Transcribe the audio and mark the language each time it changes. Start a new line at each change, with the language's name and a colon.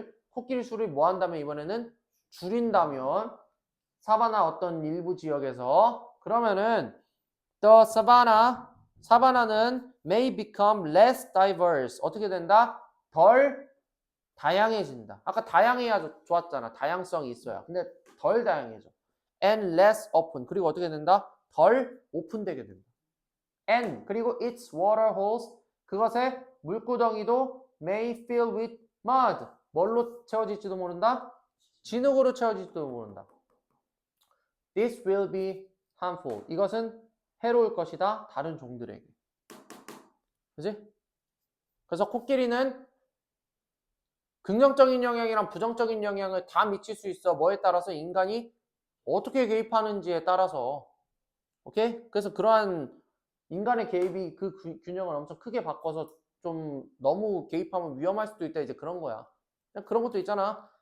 Korean: 코끼리 수를 뭐 한다면 이번에는 줄인다면 사바나 어떤 일부 지역에서 그러면은 the 사바나는
English: may become less diverse
Korean: 어떻게 된다? 덜 다양해진다. 아까 다양해야 좋았잖아. 다양성이 있어야. 근데 덜 다양해져.
English: and less open
Korean: 그리고 어떻게 된다? 덜 오픈되게 된다.
English: and 그리고 its water holes
Korean: 그것의 물구덩이도
English: may fill with mud
Korean: 뭘로 채워질지도 모른다? 진흙으로 채워질지도 모른다.
English: This will be harmful
Korean: 이것은 해로울 것이다. 다른 종들에게. 그지? 그래서 코끼리는 긍정적인 영향이랑 부정적인 영향을 다 미칠 수 있어. 뭐에 따라서 인간이 어떻게 개입하는지에 따라서. 오케이? 그래서 그러한 인간의 개입이 그 균형을 엄청 크게 바꿔서 좀 너무 개입하면 위험할 수도 있다. 이제 그런 거야. 그런 것도 있잖아.